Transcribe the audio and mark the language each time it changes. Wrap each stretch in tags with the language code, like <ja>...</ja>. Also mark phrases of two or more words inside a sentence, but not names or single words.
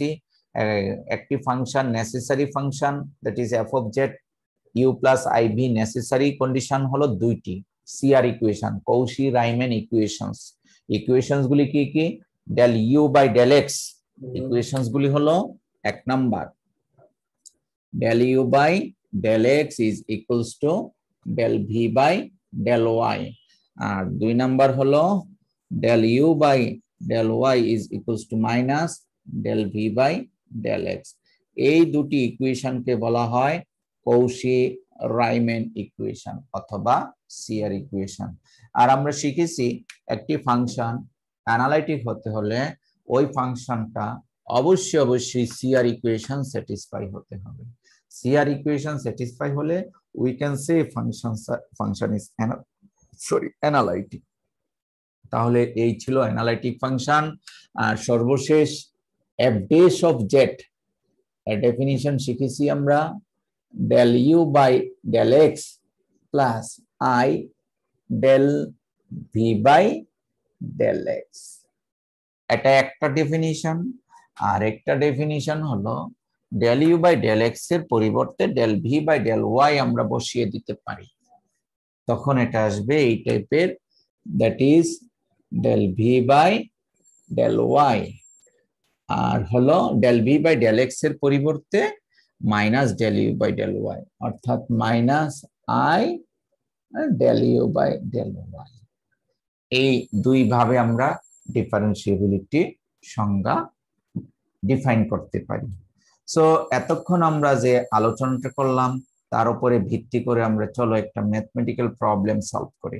<bn>একটি</bn> <en>function necessary function that is f of z u plus i v, necessary condition</en> <bn>হলো দুইটি</bn> <en>CR equation,</en> <bn>কৌশি রাইম্যান ইকুয়েশনস।</bn> <en>ইকুয়েশনস</en> <bn>গুলি কি কি?</bn> <en>del u by del x equations</en> <bn>গুলি হলো, এক নাম্বার</bn> <en>del u by del x is equals to del v by del y,</en> <bn>আর দুই নাম্বার হলো</bn> <en>del u by del y is equals to minus del v by del x।</en> <bn>এই দুটি ইকুয়েশনকে বলা হয় কৌশি-রাইমান ইকুয়েশন অথবা সিআর ইকুয়েশন। আর আমরা শিখেছি একটি ফাংশন অ্যানালাইটিক হতে হলে ওই ফাংশনটা অবশ্যই</bn> <en>CR equation satisfy</en> <bn>হতে হবে।</bn> <en>CR equation satisfy হলে we can say function is analytic।</en> <bn>তাহলে এই ছিল</bn> <en>analytic function.</en> <bn>আর সর্বশেষ</bn> <en>f dash of z</en> <bn>এর ডেফিনিশন শিখেছি আমরা,</bn> <en>del u by del x plus I del v by del x।</en> <bn>এটা একটা ডেফিনিশন। আর একটা ডেফিনিশন হলো</bn> <en>del u by del x</en> <bn>এর পরিবর্তে</bn> <en>del v by del y</en> <bn>আমরা বসিয়ে দিতে পারি, তখন এটা আসবে এই টাইপের,</bn> <en>that is del v by del y।</en> <bn>আর হলো</bn> <en>del v by del x</en> <bn>এর পরিবর্তে</bn> <en>মাইনাস del u by del y, অর্থাৎ মাইনাস I del u by del y।</en> <bn>এই দুই ভাবে আমরা ডিফারেন্সিয়েবিলিটি সংজ্ঞা ডিফাইন করতে পারি। সো এতক্ষণ আমরা যে আলোচনাটা করলাম তার উপরে ভিত্তি করে আমরা চলো একটা</bn> <en>mathematical problem solve</en> <bn>করি।</bn>